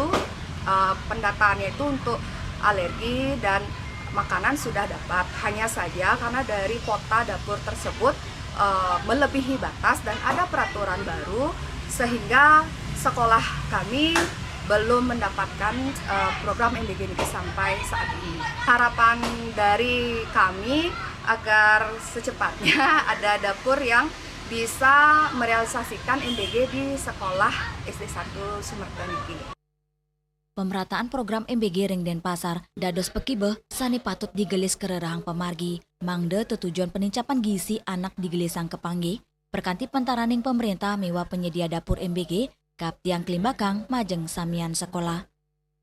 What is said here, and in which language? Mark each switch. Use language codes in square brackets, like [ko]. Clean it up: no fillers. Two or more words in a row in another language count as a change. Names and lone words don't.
[id] Pendataannya itu untuk alergi dan makanan sudah dapat, hanya saja karena dari kuota dapur tersebut melebihi batas dan ada peraturan baru sehingga sekolah kami belum mendapatkan program MBG ini sampai saat ini. Harapan dari kami agar secepatnya ada dapur yang bisa merealisasikan MBG di sekolah SD 1 Sumerte niki. [ban] Pemerataan program MBG ring Denpasar, dados pekibeh, sani patut digelis kererahang pemargi, mangde tujuan penincapan gizi anak digelisang kepanggi, perkanti pentaraning pemerintah mewah penyedia dapur MBG, kaptiang kelimbakang majeng samian sekolah.